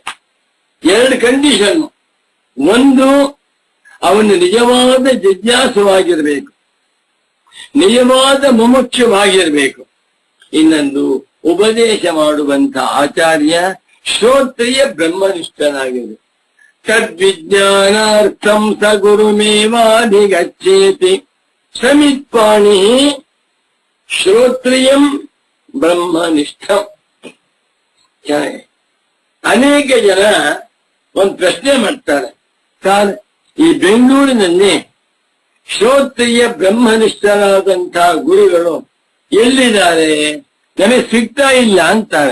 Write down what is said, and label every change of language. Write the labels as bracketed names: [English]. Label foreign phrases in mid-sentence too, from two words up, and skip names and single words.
[Kannada] 2 ಕಂಡೀಷನ್. ಒಂದು, ಅವನು ನಿಜವಾದ ಜಿಜ್ಞಾಸುವಾಗಿರಬೇಕು, ನಿಜವಾದ ಮುಮುಕ್ಷವಾಗಿರಬೇಕು. ಇನ್ನೊಂದು, ಉಪದೇಶ ಮಾಡುವಂತ ಆಚಾರ್ಯ ಶ್ರೋತ್ರಿಯ ಬ್ರಹ್ಮನಿಷ್ಠನಾಗಿರಬೇಕು. [Sanskrit] ತದ್ವಿಜ್ಞಾನಾರ್ಥಂ ಸ ಗುರುಮೇವಾಧಿಗಚ್ಚೇತಿ ಸಮಿತ್ಪಾಣಿ ಶ್ರೋತ್ರಿಯಂ ಬ್ರಹ್ಮನಿಷ್ಠಂ. [Kannada] ಅನೇಕ ಜನ ಒಂದು ಪ್ರಶ್ನೆ ಮಾಡ್ತಾರೆ, ಸರ್ ಈ ಬೆಂಗಳೂರಿನಲ್ಲಿ ಶ್ರೋತ್ರಿಯ ಬ್ರಹ್ಮನಿಷ್ಠರಾದಂತಹ ಗುರುಗಳು ಎಲ್ಲಿದ್ದಾರೆ, ನಮಗೆ ಸಿಗ್ತಾ ಇಲ್ಲ ಅಂತಾರೆ.